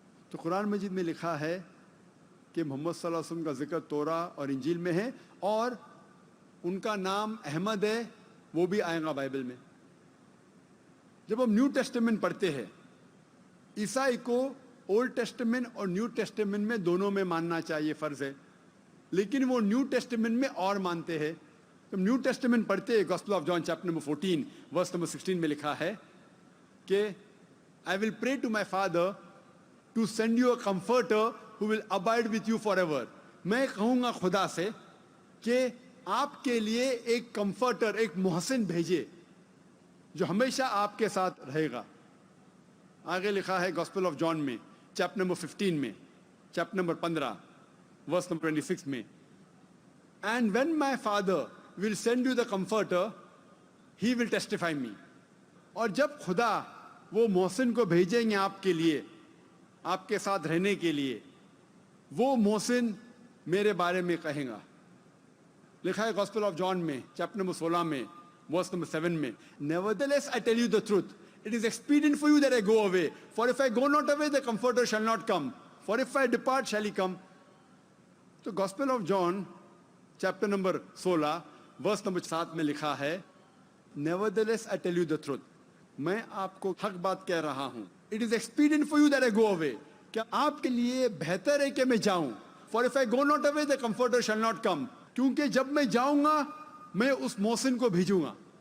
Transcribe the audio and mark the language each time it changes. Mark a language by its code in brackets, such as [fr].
[ur] تو قرآن مجید میں لکھا ہے کہ محمد صلی اللہ علیہ وسلم کا ذکر توراہ اور انجیل میں ہے، اور ان کا نام احمد ہے، وہ بھی آئے گا بائبل میں. جب ہم نیو ٹیسٹمنٹ پڑھتے ہیں، عیسائی کو اولڈ ٹیسٹمنٹ اور نیو ٹیسٹمنٹ میں دونوں میں ماننا چاہیے، فرض ہے، لیکن وہ نیو ٹیسٹمنٹ میں اور مانتے ہیں. جب نیو ٹیسٹمنٹ پڑھتے ہیں، gospel of John chapter number 14 verse number 16 میں لکھا ہے کہ [en] I will pray to my Father to send you a comforter who will abide with you forever. [ur] میں کہوں گا خدا سے کہ آپ کے لیے ایک کمفرٹر، ایک محسن بھیجے جو ہمیشہ آپ کے ساتھ رہے گا. آگے لکھا ہے گاسپل آف جان میں چیپٹر نمبر 15 میں چیپٹر نمبر 15 ورس نمبر 26 میں، [en] And when my Father will send you the comforter, he will testify me. [ur] اور جب خدا وہ محسن کو بھیجیں گے آپ کے لیے، آپ کے ساتھ رہنے کے لیے، وہ محسن میرے بارے میں کہیں گا. لکھا ہے گاسپل آف جان میں چیپٹر نمبر 16 میں ورس نمبر 7 میں، [en] Nevertheless I tell you the truth, it is expedient for you that I go away, for if I go not away, the comforter shall not come, for if I depart, shall he come. [ur] تو gospel of John chapter number 16 verse number 7 میں لکھا ہے [en] Nevertheless I tell you the truth, [ur] میں آپ کو حق بات کہہ رہا ہوں. [en] It is expedient for you that I go away, [ur] کہ آپ کے لیے بہتر ہے کہ میں جاؤں. [en] For if I go not away, the comforter shall not come, [ur] کیونکہ جب میں جاؤں گا میں اس محسن کو بھیجوں گا.